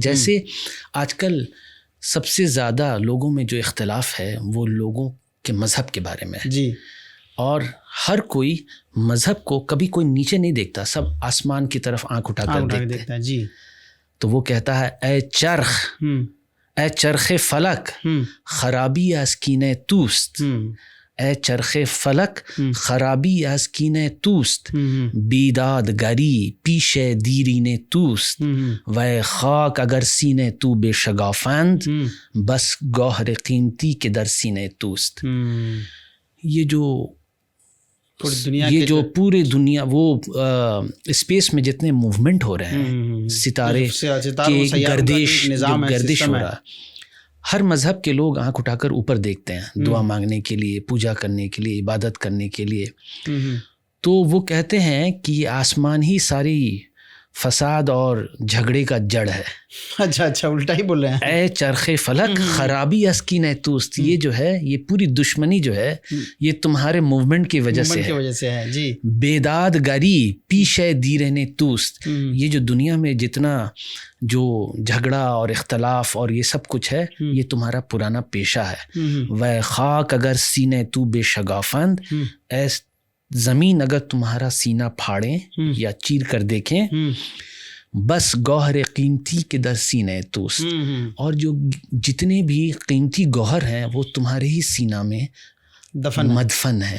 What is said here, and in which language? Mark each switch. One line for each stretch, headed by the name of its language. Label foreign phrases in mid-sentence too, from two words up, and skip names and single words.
Urdu: جیسے آج کل سب سے زیادہ لوگوں میں جو اختلاف ہے وہ لوگوں کے مذہب کے بارے میں. جی. اور ہر کوئی مذہب کو کبھی کوئی نیچے نہیں دیکھتا, سب آسمان کی طرف آنکھ اٹھا کر دیکھتا ہے. جی. تو وہ کہتا ہے
Persian: اے چرخ فلک خرابی از کینہ توست, اے چرخ فلک خرابی از کینہ توست, بیداد گری پیش دیرین توست, و خاک اگر سینے تو بے شگافند, بس گوہر قیمتی کے در سینے توست.
Urdu: یہ جو پورے دنیا وہ اسپیس میں جتنے موومنٹ ہو رہے ہیں, ستارے کی گردش ہو رہا ہے, ہر مذہب کے لوگ آنکھ اٹھا کر اوپر دیکھتے ہیں دعا مانگنے کے لیے, پوجا کرنے کے لیے, عبادت کرنے کے لیے. تو وہ کہتے ہیں کہ یہ آسمان ہی ساری فساد اور جھگڑے کا جڑ ہے. اچھا, الٹا ہی بول رہے ہیں.
Persian: اے چرخ فلک خرابی از کینہ توست,
Urdu: یہ جو ہے یہ پوری دشمنی جو ہے یہ تمہارے موومنٹ کی وجہ سے ہے. جی.
Persian: بیداد گری پیش دیرین توست,
Urdu: یہ جو دنیا میں جتنا جو جھگڑا اور اختلاف اور یہ سب کچھ ہے یہ تمہارا پرانا پیشہ ہے.
Persian: و خاک اگر سینے تو بے شگافند,
Urdu: اے زمین اگر تمہارا سینہ پھاڑیں یا چیر کر دیکھیں,
Persian: بس گوہر قیمتی کے در سینے توست,
Urdu: اور جو جتنے بھی قیمتی گوہر ہیں وہ تمہارے ہی سینہ میں مدفن ہے.